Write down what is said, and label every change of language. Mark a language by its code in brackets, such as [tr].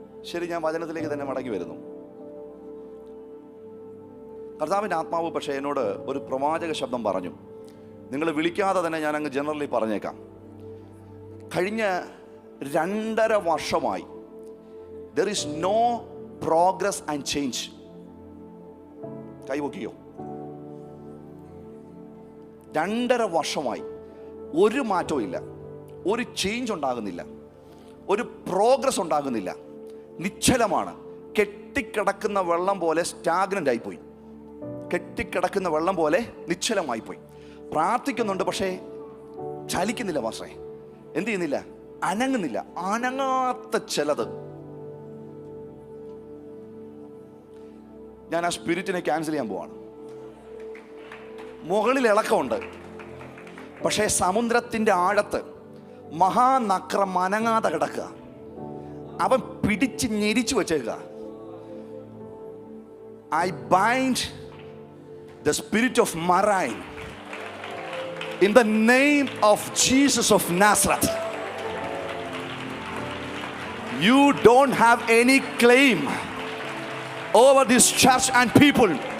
[ml] ശരി, ഞാൻ വചനത്തിലേക്ക് തന്നെ മടങ്ങി വരുന്നു. കർത്താവിൻ്റെ ആത്മാവ് പക്ഷേ എന്നോട് ഒരു പ്രവാചക ശബ്ദം പറഞ്ഞു. നിങ്ങൾ വിളിക്കാതെ തന്നെ ഞാൻ അങ്ങ് ജനറലി പറഞ്ഞേക്കാം. കഴിഞ്ഞ 2.5 വർഷമായി [en] there is no progress and change. [ml] കൈവക്കിയോ? 2.5 വർഷമായി ഒരു മാറ്റവും ഇല്ല, ഒരു ചേഞ്ച് ഉണ്ടാകുന്നില്ല, ഒരു പ്രോഗ്രസ് ഉണ്ടാകുന്നില്ല. നിശ്ചലമാണ്. കെട്ടിക്കിടക്കുന്ന വെള്ളം പോലെ സ്റ്റാഗ്നന്റ് ആയിപ്പോയി. കെട്ടിക്കിടക്കുന്ന വെള്ളം പോലെ നിശ്ചലമായി പോയി. പ്രാർത്ഥിക്കുന്നുണ്ട്, പക്ഷേ ചലിക്കുന്നില്ല. മാസ്റ്ററെ എന്ത് ചെയ്യുന്നില്ല? അനങ്ങുന്നില്ല. അനങ്ങാത്ത ചിലത്. ഞാൻ ആ സ്പിരിറ്റിനെ ക്യാൻസൽ ചെയ്യാൻ പോവാണ്. മുകളിൽ ഇളക്കമുണ്ട്, പക്ഷേ സമുദ്രത്തിൻ്റെ ആഴത്ത് മഹാനക്രം അനങ്ങാതെ കിടക്കുക. അവൻ പിടിച്ച് ഞെരിച്ചു വെച്ചേക്കുക. [en] I bind the spirit of marine in the name of Jesus of Nazareth. You don't have any claim over this church and people.